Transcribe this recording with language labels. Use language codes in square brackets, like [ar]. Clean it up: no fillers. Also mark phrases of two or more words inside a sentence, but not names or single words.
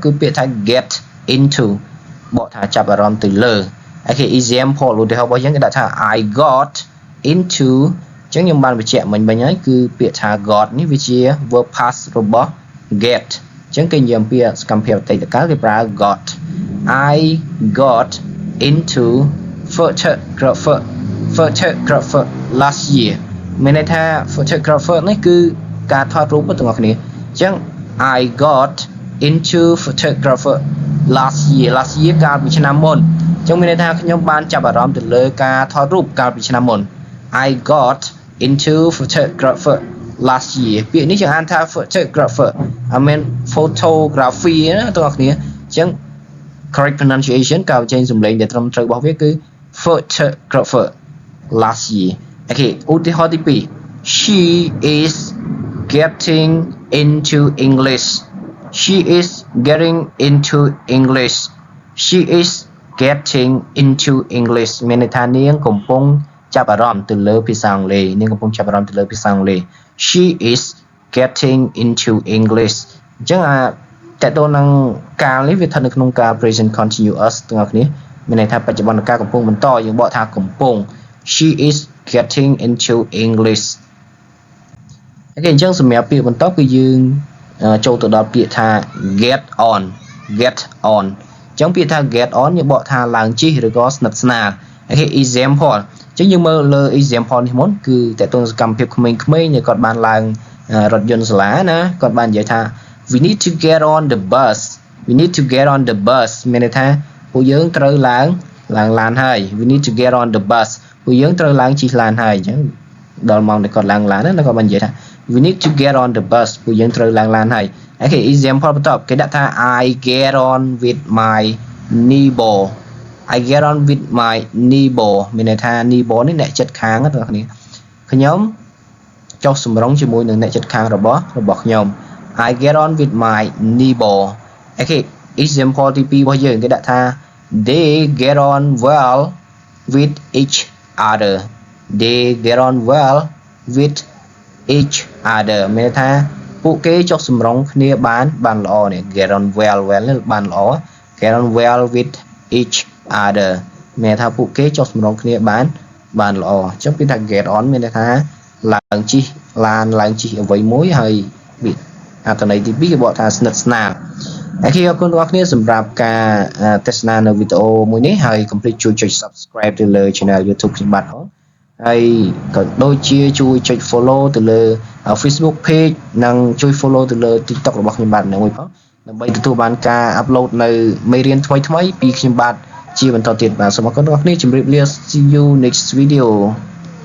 [km] គឺពាក្យថា [en] get into [km] បកថាចាប់អារម្មណ៍ទៅលើអូខេ example ឧទាហរណ៍របស់យើងគេដាក់ថា [en] I got into [km] អញ្ចឹងខ្ញុំបានបញ្ជាក់មិញហើយគឺពាក្យថា got នេះវាជា [en] verb past [km] របស់ get អញ្ចឹងគេនិយាយអំពីសកម្មភាពអតីតកាលគេប្រើ got [en] I got into photographer last year [km] មានន័យថា photographer នេះគឺការថតរូបទាំងអស់គ្នាអញ្ចឹង [en] I got into photographer last year [km] កាលពីឆ្នាំមុនចឹងមានន័យថាខ្ញុំបាន ចាប់អារម្មណ៍ទៅលើការថតរូបកាលពីឆ្នាំមុន [en] I got into photographer last year [km] ពាក្យនេះយើងអានថា photographer [en] I mean photography [km] ណាបងប្អូនគ្នាចឹង [en] correct pronunciation [km] ការបញ្ចេញសំឡេងដែលត្រឹមត្រូវរបស់វាគឺ [en] photographer last year [km] អូខេឧទាហរណ៍ទី2 [en] she is getting into English she is getting into English she is getting into English [km] មានន័យថានាងកំពុងចាប់អា រម្មណ៍ទៅលើភាសាអង់គ្លេសនាងកំពុងចាប់អារម្មណ៍ទៅលើភាសាអង់គ្លេស [en] she is getting into English [km] អញ្ចឹងតើតើនឹងកាលនេះវាស្ថិតនៅក្នុងការ [en] present continuous [km] ទាំងអស់គ្នាមានន័យថាបច្ចុប្បន្នកាលកំពុងបន្តយើងបកថាកំពុង [en] she is getting into English [km] អូខេអញ្ចឹងសម្រាប់ពាក្យបន្ត គឺយើងចូលទៅដល់ពាក្យថា [en] get on [km] អញ្ចឹងពាក្យថា [en] get on [km] យើងបកថាឡើងជិះឬក៏ស្និទ្ធស្នាលអូខេ example អញ្ចឹងយើងមើលលើ example នេះមុនគឺតើតើសកម្មភាពក្មេងៗគាត់ បានឡើងរថយន្តសាលាណាគាត់បាននិយាយថា [en] we need to get on the bus [km] មានន័យថាពួកយើងត្រូវឡើងឡានហើយ [en] we need to get on the bus [km] ពួកយើងត្រូវឡើងជិះឡានហើយអញ្ចឹងដល់ម៉ោងដែលគាត់ឡើងឡានណាគាត់បាននិយាយថា [en] we need to get on the bus [km] ពួកយើងត្រូវឡើងឡានហើយអូខេ example បន្ទាប់គេដាក់ថា [en] I get on with my neighbor I get on with my neighbor [km] មានន័យថា neighbor នេះអ្នកជិតខាងណាបងប្អូនខ្ញុំចុះសម្រុងជាមួយនឹងអ្នកជិតខាងរបស់ខ្ញុំ [en] I get on with my neighbor [km] អូខេ example ទី2របស់យើងគេដាក់ថា [en] they get on well with each other [km] មានន័យថាពួកគេចុះសម្រុងគ្នាបានល្អនេះ [en] get on well [km] នេះបានល្អ [en] get on well with each other [km] មានន័យថាពួកគេចុះ សម្រុងគ្នាបានល្អអញ្ចឹងពាក្យថា [en] get on [km] មានន័យថាឡើងជិះឡានឡើងជិះអ្វីមួយហើយអត្ថន័យទី 2គេបកថាស្និទ្ធស្នាលអូខេអរគុណបងប្អូនសម្រាប់ការទស្សនានៅវីដេអូមួយនេះហើយកុំភ្លេចជួយចុច subscribe ទៅលើ [en] channel YouTube [km] ខ្ញុំបាទហើយក៏ដូចជាជួយចុច follow ទៅលើ [en] Facebook page [km] និងជួយ follow ទៅលើ TikTok របស់ខ្ញុំបាទមួយផងដើម្បីទទួលបានការ upload នៅមេរៀនថ្មីៗពីខ្ញុំបាទជាបន្តទៀតបាទសូមអរគុណបងប្អូនជម្រាបលា [en] see you next video